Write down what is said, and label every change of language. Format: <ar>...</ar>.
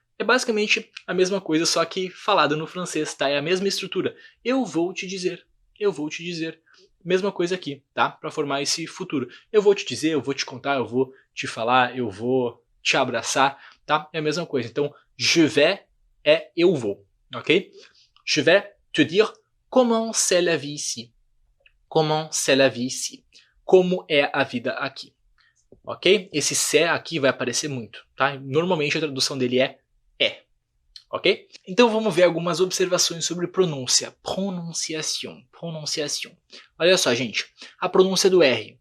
<pt>É basicamente a mesma coisa, só que falado no francês, tá? É a mesma estrutura. Eu vou te dizer. Eu vou te dizer. Mesma coisa aqui, tá? Para formar esse futuro. Eu vou te dizer, eu vou te contar, eu vou te falar, eu vou te abraçar, tá? É a mesma coisa. Então,</pt> <fr>je vais</fr> <pt>é eu vou, ok?</pt> <fr>Je vais te dire comment c'est la vie ici. Comment c'est la vie ici.</fr> <pt>Como é a vida aqui. ok? Esse c'est aqui vai aparecer muito, tá? Normalmente a tradução dele é, ok? Então vamos ver algumas observações sobre pronúncia. Pronunciação. Olha só, gente. A pronúncia do R.</pt>